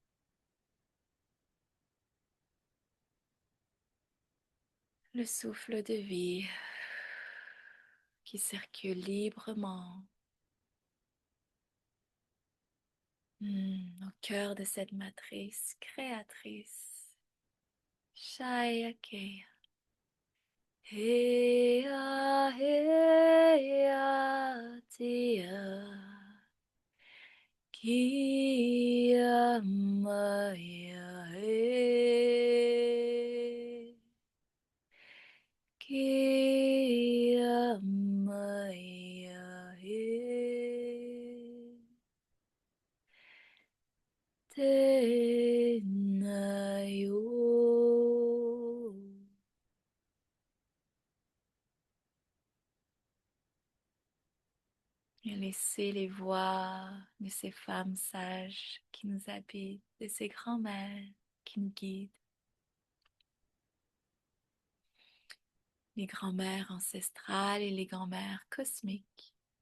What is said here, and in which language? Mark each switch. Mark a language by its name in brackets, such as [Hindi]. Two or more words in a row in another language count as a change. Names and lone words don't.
[French] Le souffle de vie qui circule librement au cœur de cette matrice créatrice. Shayake. Heya, heya, tia. Kia, maya, he. Kia, maya, he. Tenayo. Et laisser les voix de ces femmes sages qui nous habitent, de ces grands-mères qui nous guident, les grands-mères ancestrales et les grands-mères cosmiques.